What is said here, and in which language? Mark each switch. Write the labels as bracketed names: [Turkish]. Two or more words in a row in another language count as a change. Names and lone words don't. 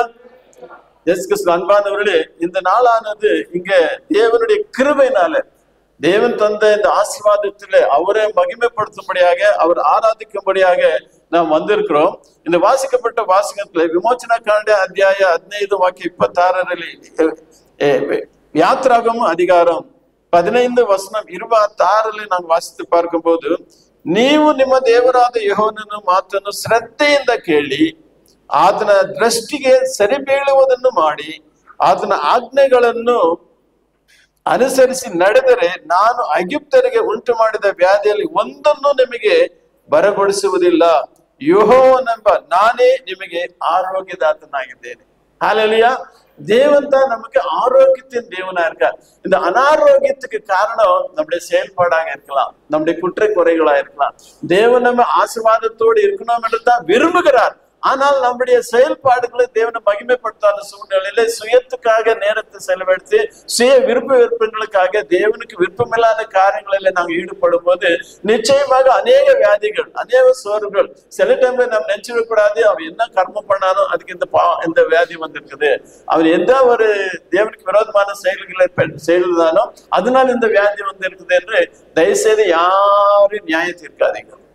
[Tamil] இயேசு கிறிஸ்து அன்பானவர்களே, இந்த நாளானது இங்க தேவனுடைய கிருபையினால தேவன் தந்த இந்த ஆசீர்வாதத்திலே அவரை மகிமைப்படுத்தும்படியாக, அவர் ஆராதிக்கும்படியாக நாம் வந்திருக்கிறோம். இந்த வாசிக்கப்பட்ட வாசகத்துல [Kannada] ವಿಮೋಚನ ಕಾಂಡ ಅಧ್ಯಾಯ 15 ವಾಕ್ಯ 26 [Tamil] யாத்ராகம அதிகாரம் 15 ವಚನ 26 நாங்கள் வாசித்து பார்க்கும் போது, [Kannada] ನೀವು ನಿಮ್ಮ ದೇವರಾದ ಯೆಹೋವನ ಮಾತನ್ನು ಶ್ರದ್ಧೆಯಿಂದ ಕೇಳಿ ಆತನ ದೃಷ್ಟಿಗೆ ಸರಿಬೀಳುವುದನ್ನು ಮಾಡಿ ಆತನ ಆಜ್ಞೆಗಳನ್ನು ಅನುಸರಿಸಿ ನಡೆದರೆ ನಾನು ಐಗುಪ್ತರಿಗೆ ಉಂಟು ಮಾಡಿದ ವ್ಯಾಧಿಯಲ್ಲಿ ಒಂದನ್ನು ನಿಮಗೆ ಬರಗೊಡಿಸುವುದಿಲ್ಲ, ಯೆಹೋವನೆಂಬ ನಾನೇ ನಿಮಗೆ ஆரோக்கியதாத்தனாகிದ್ದೇನೆ. ஹல்லேலூயா. [Tamil] தேவன் தான் நமக்கு ஆரோக்கியத்தின் தேவனா இருக்கார். இந்த அனாரோக்கியத்துக்கு காரணம் நம்முடைய செயல்பாடாக இருக்கலாம், நம்முடைய குற்ற குறைகளா இருக்கலாம். தேவன் நம்ம ஆசீர்வாதத்தோடு இருக்கணும் என்று தான் விரும்புகிறார். ஆனால் நம்முடைய செயல்பாடுகளை தேவனை மகிமைப்படுத்தாத சூழ்நிலையில சுயத்துக்காக நேரத்தை செலவழித்து சுய விருப்பங்களுக்காக தேவனுக்கு விருப்பமில்லாத காரியங்களில நாங்கள் ஈடுபடும் போது நிச்சயமாக அநேக வியாதிகள், அநேக சோர்வுகள், சில டைம்ல நம்ம நினைச்சிடக்கூடாது அவன் என்ன கர்மம் பண்ணாலும் அதுக்கு இந்த வியாதி வந்திருக்குது, அவன் எந்த ஒரு தேவனுக்கு விரோதமான செயல்களை செய்தானோ அதனால இந்த வியாதி வந்து இருக்குது என்று தயவுசெய்து யாரும் நியாயம் தீர்க்காதீங்க.